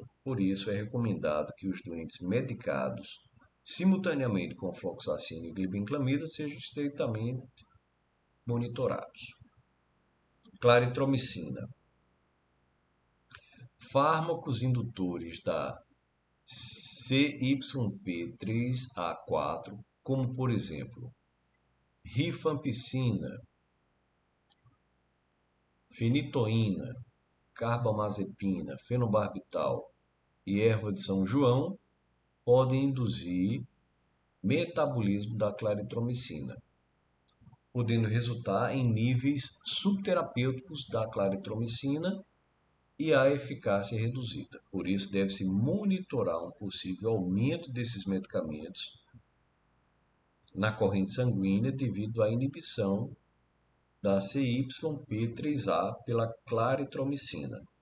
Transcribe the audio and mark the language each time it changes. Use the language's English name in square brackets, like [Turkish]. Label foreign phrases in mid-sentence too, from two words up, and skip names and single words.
[Portuguese] Por isso, é recomendado que os doentes medicados simultaneamente com ofloxacino e glibenclamida sejam estreitamente monitorados. Claritromicina. Fármacos indutores da CYP3A4, como por exemplo, rifampicina, fenitoína, carbamazepina, fenobarbital e erva de São João, podem induzir metabolismo da claritromicina, podendo resultar em níveis subterapêuticos da claritromicina e a eficácia reduzida. Por isso, deve-se monitorar um possível aumento desses medicamentos na corrente sanguínea devido à inibição da CYP3A pela claritromicina.